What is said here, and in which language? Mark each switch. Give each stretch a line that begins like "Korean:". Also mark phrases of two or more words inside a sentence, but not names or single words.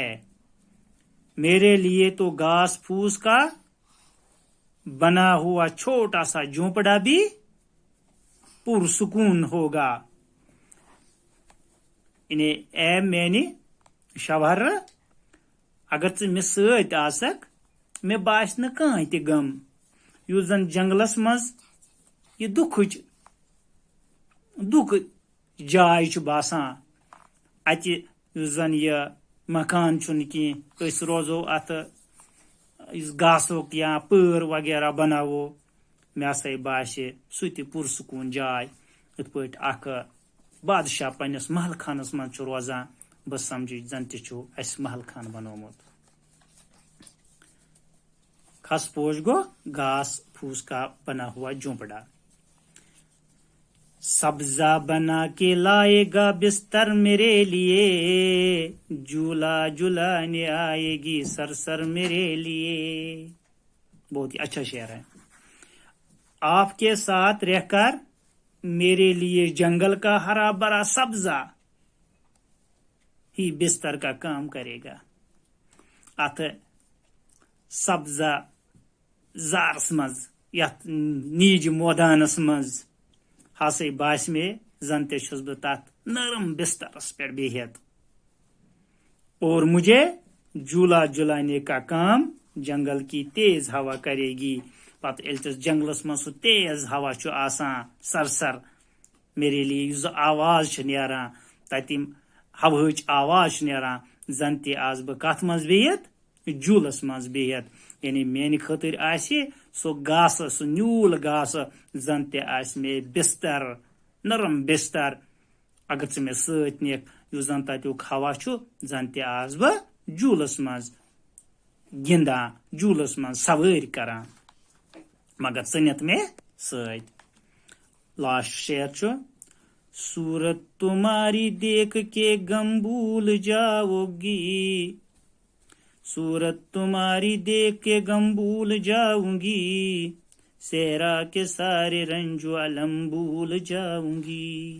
Urdu: میرے لیے تو گھاس پھوس کا بنا ہوا چھوٹا سا جھونپڑا بھی پرسکون ہوگا.
Kashmiri: یعنی اے میانہ شوہر، اگر ژٕ مےٚ سۭتۍ آسکھ مےٚ باسہِ نہٕ کٕہٕنۍ تہِ غم. یُس زن جنگلس منٛز یہِ دُکھ جاے چھُ باسان، اتہِ یُس زن یہِ مکان چھُنہٕ کینٛہہ، أسۍ روزو اتھ یُس گاسُک یا پٲر وغیرہ بناوو، مےٚ ہسا باسہِ سُہ تہِ پرسکوٗن جاے یِتھ پٲٹھۍ اکھ بادشاہ پننس محل خانس منٛز چھُ روزان. بہٕ سمجھِ زن تہِ چھُ اسہِ محل خان بنومُت. کھس پوش گو
Urdu: گھاس پھوس کا بنا ہوا جھونپڑا. سبزہ بنا کے لائے گا بستر میرے لیے، جھولا جھلانے آئے گی سر سر میرے لیے. بہت ہی اچھا شعر ہے. آپ کے ساتھ رہ کر میرے لیے جنگل کا ہرا بھرا سبزہ ہی بستر کا کام کرے گا.
Kashmiri: ات سبزہ زارس مز یت نیج مودانس مز ہسا باس مے زن تے چھس بہ تت نرم بسترس پہ بہت،
Urdu: اور مجھے جھولا جھلانے کا کام جنگل کی تیز ہوا کرے گی.
Kashmiri: پتہ ییٚلہِ تس جنگلس مز سہ تیز ہوا چھُ آسان سرسر،
Urdu: میرے لیے
Kashmiri: یُس آواز چھ نیران، تتہِ ہوہٕچ آواز چھ نیران، زن تہِ آس بہ کتھ مز بہت، جھولس مز بہت. یعنی میانہ خاطر آسہِ سُہ گاسہٕ، سُہ نیوٗل گاسہٕ، زن تہِ آسہِ مے بستر، نرم بستر. اگر ژٕ مےٚ سۭتۍ نِکھ، یُس زن تتیُک ہوا چھُ، زن تہِ آس بہ جھوٗلس مز گِنٛدان، جھوٗلس مز سوٲرۍ کران، مگر ژٕ نِتھ مےٚ سۭتۍ. لاسٹ شعر چھُ،
Urdu: صورت تمہاری دیکھ کے غم بھول جاؤ گی، صورت تمہاری دیکھ کے غم بھول جاؤں گی، صحرا کے سارے رنج و الم بھول جاؤں گی.